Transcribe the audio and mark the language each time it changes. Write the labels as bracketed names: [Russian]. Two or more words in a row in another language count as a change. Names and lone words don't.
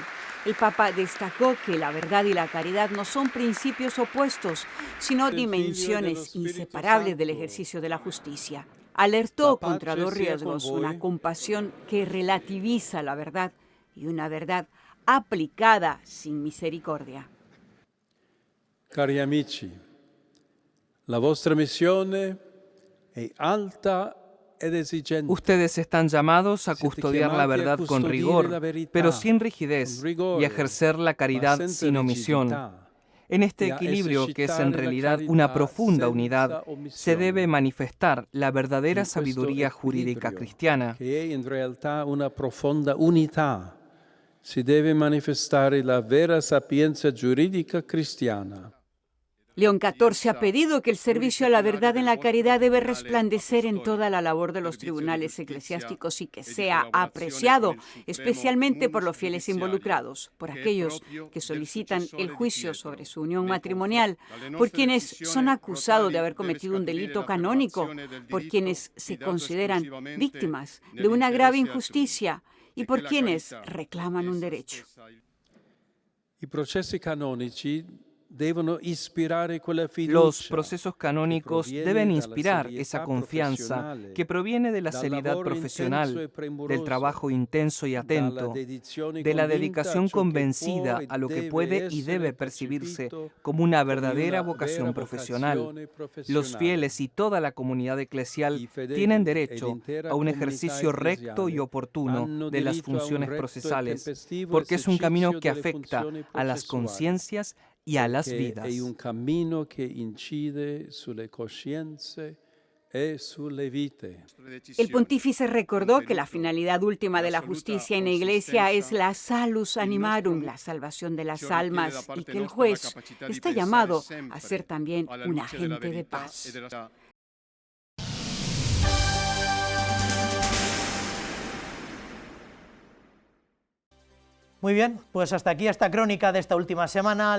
[Spanish] El Papa destacó que la verdad y la caridad no son principios opuestos, sino dimensiones inseparables del ejercicio de la justicia. Alertó contra dos riesgos: una compasión que relativiza la verdad y una verdad aplicada sin misericordia. [Italian] Cari amici, la vostra missione è alta. [Spanish] Ustedes están llamados a custodiar la verdad con rigor, pero sin rigidez, y a ejercer la caridad sin omisión. En este equilibrio, que es en realidad una profunda unidad, se debe manifestar la verdadera sabiduría jurídica cristiana. [Italian] Que en realtà una profonda unità. Si deve manifestare la vera sapienza giuridica cristiana. [Spanish] León XIV ha pedido que el servicio a la verdad en la caridad debe resplandecer en toda la labor de los tribunales eclesiásticos y que sea apreciado, especialmente por los fieles involucrados, por aquellos que solicitan el juicio sobre su unión matrimonial, por quienes son acusados de haber cometido un delito canónico, por quienes se consideran víctimas de una grave injusticia y por quienes reclaman un derecho. [Italian] I processi canonici [Spanish] Los procesos canónicos deben inspirar esa confianza que proviene de la seriedad profesional, del trabajo intenso y atento, de la dedicación convencida a lo que puede y debe percibirse como una verdadera vocación profesional. Los fieles y toda la comunidad eclesial tienen derecho a un ejercicio recto y oportuno de las funciones procesales, porque es un camino que afecta a las conciencias y a las vidas. [Italian] È un cammino che incide sulle coscienze e sulle vite. [Spanish] El pontífice recordó que la finalidad última de la justicia en la Iglesia es la [Latin] salus animarum, [Spanish] la salvación de las almas, y que el juez está llamado a ser también un agente de paz. Muy bien, pues hasta aquí esta crónica de esta última semana.